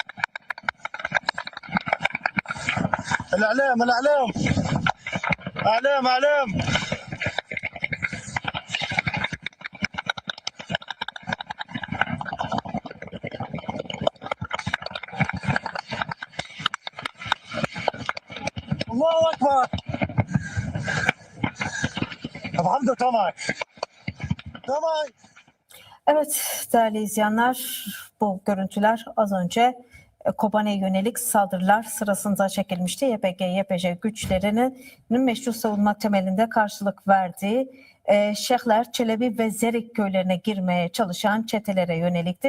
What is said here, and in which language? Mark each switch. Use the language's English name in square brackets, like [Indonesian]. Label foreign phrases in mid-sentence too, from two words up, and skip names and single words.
[Arabic] الاعلام الاعلام اعلام اعلام الله اكبر ابو حمزه تمام تمام. [Turkish] Evet değerli izleyenler, bu görüntüler az önce Kobane'ye yönelik saldırılar sırasında çekilmişti. YPG, YPJ güçlerinin meşru savunma temelinde karşılık verdiği Şehler, Çelebi ve Zerik köylerine girmeye çalışan çetelere yönelikti.